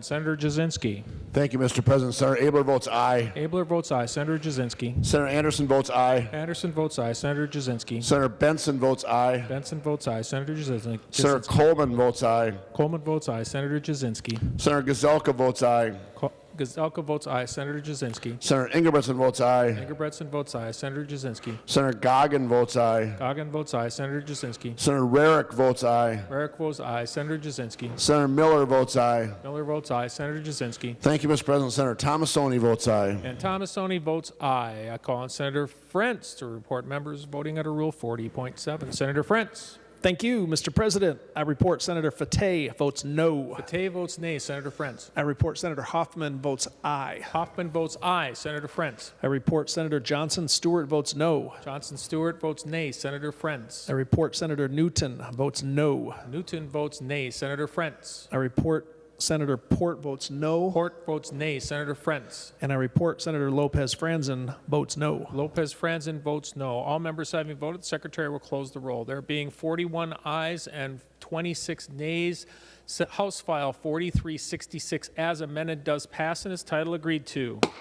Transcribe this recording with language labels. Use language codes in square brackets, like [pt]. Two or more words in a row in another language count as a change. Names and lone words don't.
[en] Senator Jasinski. Thank you, Mr. President. Senator Abler votes aye. Abler votes aye. Senator Jasinski. Senator Anderson votes aye. Anderson votes aye. Senator Jasinski. Senator Benson votes aye. Benson votes aye. Senator Jasinski. Senator Coleman votes aye. Coleman votes aye. Senator Jasinski. Senator Gazelka votes aye. Gazelka votes aye. Senator Jasinski. Senator Ingebretson votes aye. Ingebretson votes aye. Senator Jasinski. Senator Goggin votes aye. Goggin votes aye. Senator Jasinski. Senator Rarick votes aye. Rarick votes aye. Senator Jasinski. Senator Miller votes aye. Miller votes aye. Senator Jasinski. Thank you, Mr. President. Senator Thomasoni votes aye. And Thomasoni votes aye. I call on Senator Frentz to report members voting under Rule 40.7. Senator Frentz. Thank you, Mr. President. I report Senator Fateh votes no. Fateh votes nay. Senator Frentz. I report Senator Hoffman votes aye. Hoffman votes aye. Senator Frentz. I report Senator Johnson Stewart votes no. Johnson Stewart votes nay. Senator Frentz. I report Senator Newton votes no. Newton votes nay. Senator Frentz. I report Senator Port votes no. Port votes nay. Senator Frentz. And I report Senator Lopez Franzen votes no. Lopez Franzen votes no. All members having voted, the Secretary will close the roll. There being 41 ayes and 26 nays, House File 4366 as amended does pass and is title agreed to.